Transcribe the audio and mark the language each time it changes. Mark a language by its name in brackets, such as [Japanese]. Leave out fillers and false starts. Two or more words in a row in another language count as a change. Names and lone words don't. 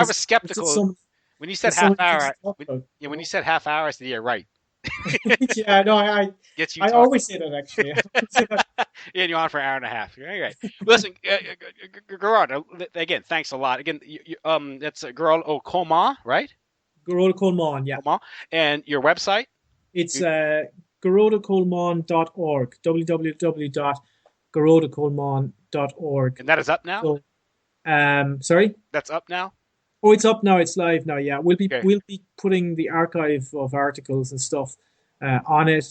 [English] I was because skeptical when you said there's so half many things to hour. talk about. When you said half hour, I said, "Yeah, right." Yeah, no, Gets you I talking. always say that actually. I always say that. Yeah, and you're on for an hour and a half. You're right. Listen, Gerard, again, thanks a lot. Again, that's Gearóid Ó Colmáin, right? Gearóid Ó Colmáin, yeah. Colmáin, and your website, It's gearóidocolmáin.org, www.gearóidocolmáin.org. and that is up now. So, sorry. That's up now. Oh, it's up now. It's live now. Yeah, we'll be Okay. we'll be putting the archive of articles and stuff on it.